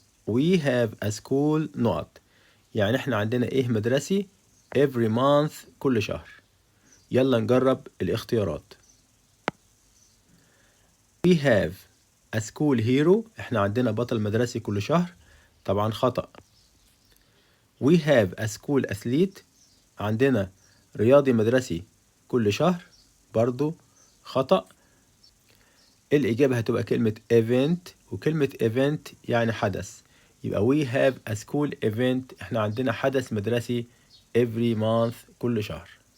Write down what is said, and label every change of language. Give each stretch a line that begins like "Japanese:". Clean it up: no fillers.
English: We have a school
Arabic: نقط، يعني إحنا عندنا إيه مدرسي
English: every month
Arabic: كل شهر. يلا نجرب الاختيارات.
English: We have a school hero.
Arabic: إحنا عندنا بطل مدرسي كل شهر. طبعا خطأ.
English: We have a school athlete.
Arabic: عندنا رياضي مدرسي كل شهر، برضو خطأ. الإجابة هتبقى كلمة event، وكلمة event يعني حدث، يبقى
English: we have a school event،
Arabic: احنا عندنا حدث مدرسي
English: every month
Arabic: كل شهر.